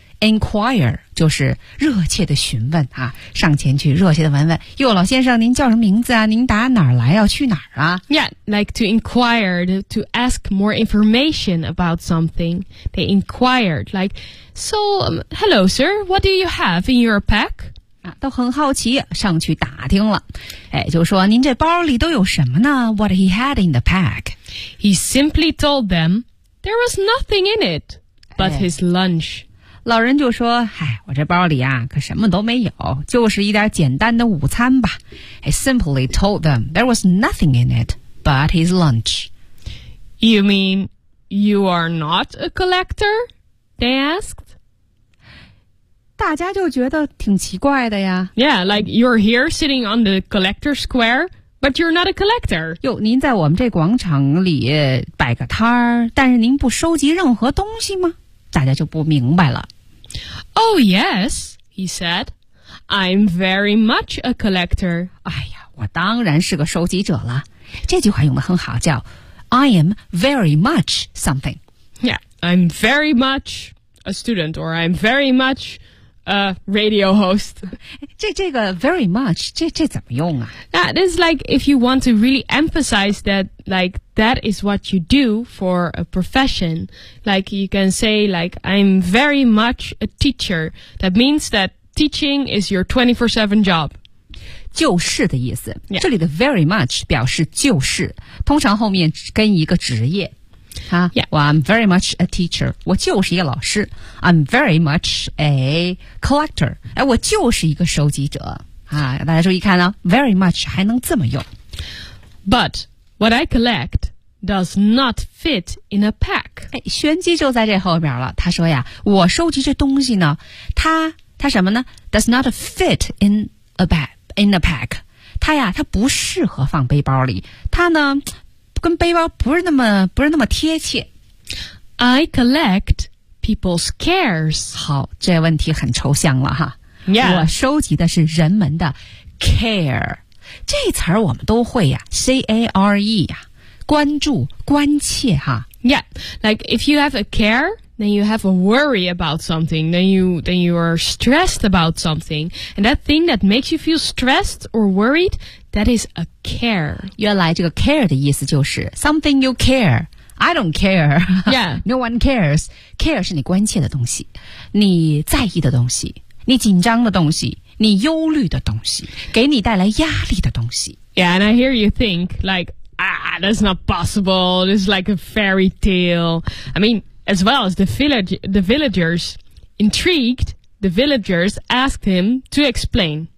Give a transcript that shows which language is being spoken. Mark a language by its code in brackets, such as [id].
[zh] inquire 就是热切的询问啊，上前去热切的问问，哟，老先生，您叫什么名字啊？您打哪儿来？要去哪儿啊？ [en] Yeah, like to inquire, to ask more information about something. They inquired, like, so, hello, sir, what do you have in your pack? [zh] 都很好奇，上去打听了，哎，就说您这包里都有什么呢？ [en] What he had in the pack? He simply told them there was nothing in it but his lunch. [zh] 老人就说，哎，我这包里啊，可什么都没有，就是一点简单的午餐吧。 [en] He simply told them there was nothing in it but his lunch. You mean you are not a collector? They asked. [zh] 大家就觉得挺奇怪的呀。 [en] Yeah, like you're here sitting on the collector square, but you're not a collector. [zh] 哟，您在我们这广场里摆个摊儿，但是您不收集任何东西吗？大家就不明白了。 [en] Oh yes, he said, I'm very much a collector. [zh] 哎呀，我当然是个收集者了。这句话用得很好，叫 [en] I am very much something. Yeah, I'm very much a student, or I'm very much... radio host. [zh] 这个 very much, 这怎么用啊? [en] That is like if you want to really emphasize that, like, that is what you do for a profession. Like, you can say, like, I'm very much a teacher. That means that teaching is your 24/7 job. [zh] 就是的意思。 [en] Yeah. [zh] 这里的 very much 表示就是,通常后面跟一个职业。 [en] Yeah. Well, I'm very much a teacher. [zh] 我就是一个老师。 [en] I'm very much a collector. [zh] 我就是一个收集者。大家注意看啊， very much 还能这么用。 [en] But what I collect does not fit in a pack. [zh] 玄机就在这后面了。他说呀，我收集这东西呢，它什么呢？ [en] Does not fit in a bag, in a pack. [zh] 它呀，它不适合放背包里。它呢跟背包不是那么贴切。 [en] I collect people's cares. [zh] 好，这问题很抽象了哈。 [en] Yeah. [zh] 我收集的是人们的 care。这词儿我们都会呀 ,care 呀、啊、关注关切哈。 [en] Yeah, like if you have a care, then you have a worry about something, then you are stressed about something. And that thing that makes you feel stressed or worried,That is a care. [zh] 原来这个 care 的意思就是 [en] something you care. I don't care. Yeah. No one cares. [zh] Care 是你关切的东西，你在意的东西，你紧张的东西，你忧虑的东西，给你带来压力的东西。 [en] Yeah, and I hear you think like, that's not possible. This is like a fairy tale. I mean, as well as the villagers, intrigued, the villagers asked him to explain.